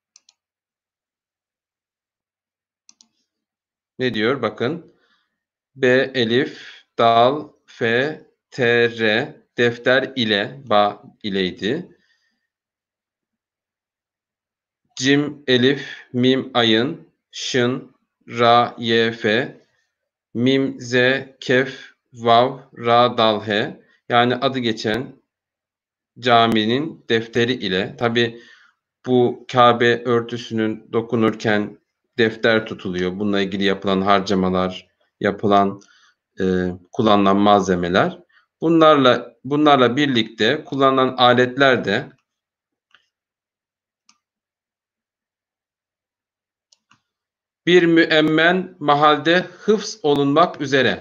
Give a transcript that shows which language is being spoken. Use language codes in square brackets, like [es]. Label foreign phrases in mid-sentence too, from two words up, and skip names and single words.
[tr] Ne diyor? Bakın. B elif, dal, f, t, r. Defter ile, ba ileydi. Cim, elif, mim, ayın, şın, ra, ye, fe. Mim, z, kef, vav, ra, dal, he. Yani adı geçen caminin defteri ile. Tabi bu Kabe örtüsünün dokunurken defter tutuluyor. Bununla ilgili yapılan harcamalar, yapılan kullanılan malzemeler. Bunlarla birlikte kullanılan aletler de bir müemmen mahalde hıfz olunmak üzere.